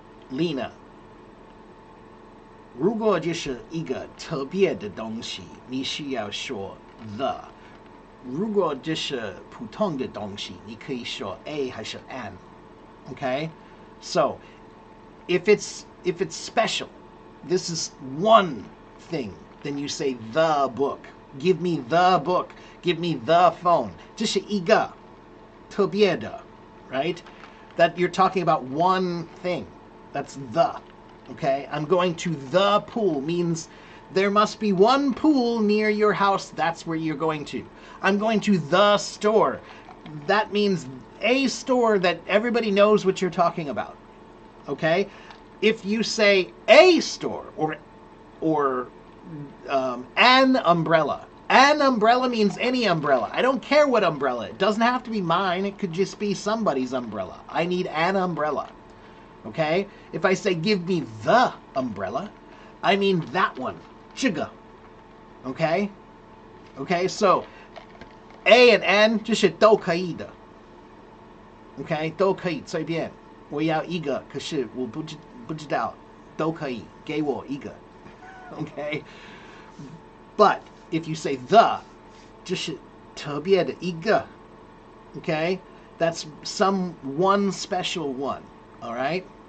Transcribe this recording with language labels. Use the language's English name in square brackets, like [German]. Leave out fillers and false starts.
[Chinese] Lena, 如果就是一个特别的东西，你需要说 the。如果就是普通的东西，你可以说 a 还是 an。 [English] Okay? So, if it's special, this is one thing, then you say the book. Give me the book. Give me the phone. [Chinese] 这是一个特别的, right? [English] That you're talking about one thing. That's the. Okay? I'm going to the pool means there must be one pool near your house. That's where you're going to. I'm going to the store. That means a store that everybody knows what you're talking about. Okay? If you say a store or an umbrella. An umbrella means any umbrella. I don't care what umbrella. It doesn't have to be mine. It could just be somebody's umbrella. I need an umbrella. Okay? If I say give me the umbrella, I mean that one. [Chinese] 这个.Okay? [English] Okay, so a and an [Chinese] 就是都可以的. Okay? 都可以随便. 我要一个可是我不知道都可以给我一个. [English] Okay? But if you say the, [Chinese] 就是特别的一个, [English] okay? That's some one special one, all right?